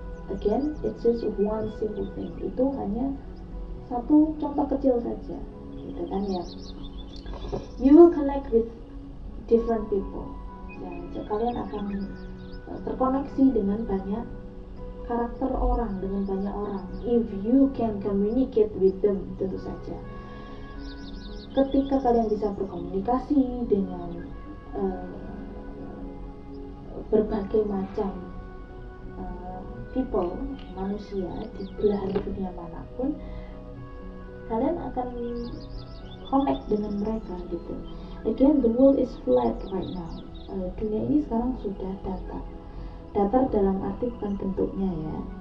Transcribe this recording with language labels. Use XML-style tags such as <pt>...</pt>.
<en>Again, it's just one simple thing.</en> <id>Itu hanya satu contoh kecil saja, gitu kan ya.</id> <en>You will connect with different people.</en> <id>Ya, kalian akan terkoneksi dengan banyak karakter orang, dengan banyak orang.</id> <en>If you can communicate with them,</en> <id>tentu saja. Ketika kalian bisa berkomunikasi dengan berbagai macam people, manusia di belahan dunia manapun, kalian akan connect dengan mereka gitu.</id> <en>Again, the world is flat right now.</en> <id>Dunia ini sekarang sudah datar dalam arti bukan bentuknya ya.</id>